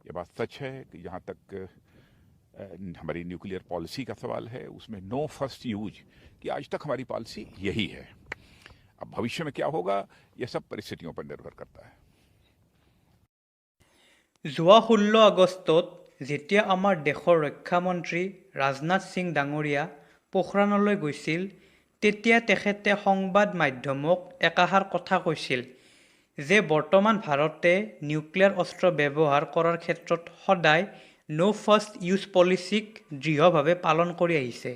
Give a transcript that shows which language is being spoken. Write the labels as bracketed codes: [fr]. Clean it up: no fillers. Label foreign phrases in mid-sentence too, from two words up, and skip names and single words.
[hi] ये बात सच है कि जहाँ तक हमारी न्यूक्लियर पॉलिसी का सवाल है उसमें [en] no first use [hi] कि आज तक हमारी पॉलिसी यही है। अब भविष्य में क्या होगा यह सब परिस्थितियों पर निर्भर करता है। [as] যোৱা 16 আগষ্টত যেতিয়া আমাৰ দেশৰ ৰক্ষা মন্ত্ৰী ৰাজনাথ সিং ডাঙৰীয়া পোখৰাণলৈ গৈছিল তেতিয়া তেখেতে সংবাদ মাধ্যমক একাষাৰ কথা কৈছিল যে বৰ্তমান ভাৰতে নিউক্লিয়াৰ অস্ত্ৰ ব্যৱহাৰ কৰাৰ ক্ষেত্ৰত সদায় [en] no first use [as] পলিচিক দৃঢ়ভাৱে পালন কৰি আহিছে।